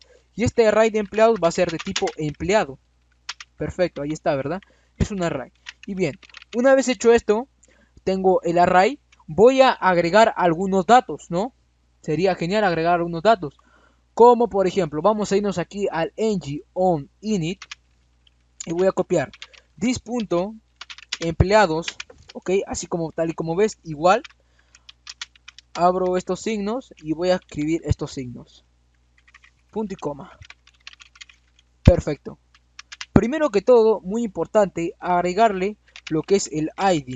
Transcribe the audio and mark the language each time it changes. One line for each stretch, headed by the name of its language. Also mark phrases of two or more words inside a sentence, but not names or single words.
Spanish: Y este array de empleados va a ser de tipo empleado. Perfecto, ahí está, ¿verdad? Es un array. Y bien, una vez hecho esto, tengo el array, voy a agregar algunos datos, ¿no? Sería genial agregar algunos datos. Como por ejemplo, vamos a irnos aquí al ng on init y voy a copiar this.empleados, ok, así como tal y como ves, igual. Abro estos signos y voy a escribir estos signos. Punto y coma. Perfecto. Primero que todo, muy importante, agregarle lo que es el ID.